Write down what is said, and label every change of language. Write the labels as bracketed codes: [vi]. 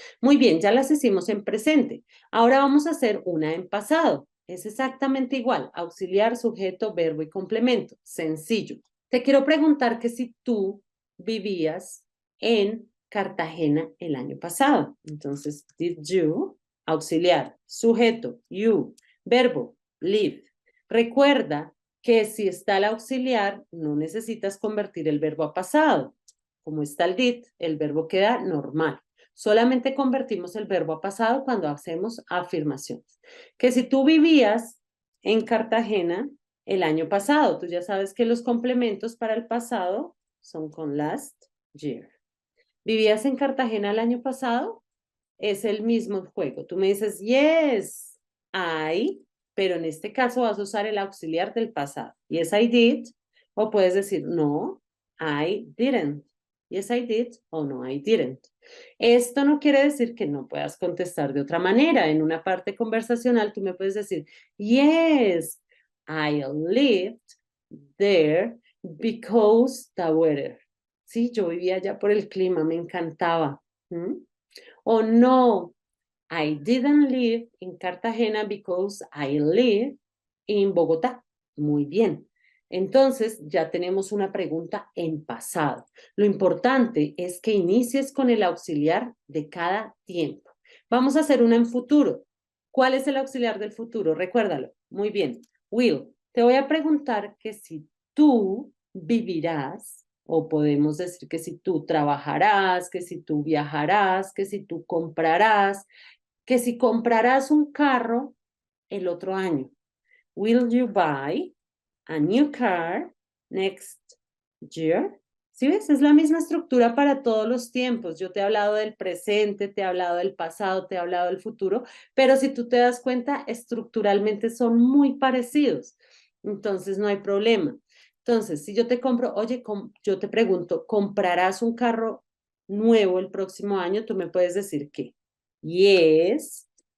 [es] Muy bien, ya las hicimos en presente. Ahora vamos a hacer una en pasado. Es exactamente igual, auxiliar, sujeto, verbo y complemento. Sencillo. Te quiero preguntar que si tú vivías en Cartagena el año pasado. Entonces, [en] did you, [es] auxiliar, sujeto, [en] you, [es] verbo, [en] live. [es] Recuerda que si está el auxiliar, no necesitas convertir el verbo a pasado. Como está el did, el verbo queda normal. Solamente convertimos el verbo a pasado cuando hacemos afirmaciones. Que si tú vivías en Cartagena el año pasado, tú ya sabes que los complementos para el pasado son con [en] last year. [es] ¿Vivías en Cartagena el año pasado? Es el mismo juego. Tú me dices, [en] yes, I, [es] pero en este caso vas a usar el auxiliar del pasado. [en] Yes, I did. [es] O puedes decir, [en] no, I didn't. Yes, I did. O no, I didn't. [es] Esto no quiere decir que no puedas contestar de otra manera. En una parte conversacional tú me puedes decir, [en] yes, I lived there because the weather. [es] Sí, yo vivía allá por el clima, me encantaba. [en] O no, I didn't live in Cartagena because I live in Bogotá. [es] Muy bien. Entonces, ya tenemos una pregunta en pasado. Lo importante es que inicies con el auxiliar de cada tiempo. Vamos a hacer una en futuro. ¿Cuál es el auxiliar del futuro? Recuérdalo. Muy bien. Will, te voy a preguntar que si tú vivirás, o podemos decir que si tú trabajarás, que si tú viajarás, que si tú comprarás, que si comprarás un carro el otro año. [en] Will you buy a new car next year? [es] ¿Sí ves? Es la misma estructura para todos los tiempos. Yo te he hablado del presente, te he hablado del pasado, te he hablado del futuro, pero si tú te das cuenta, estructuralmente son muy parecidos. Entonces, no hay problema. Entonces, si yo te compro, oye, yo te pregunto, ¿comprarás un carro nuevo el próximo año? Tú me puedes decir que yes,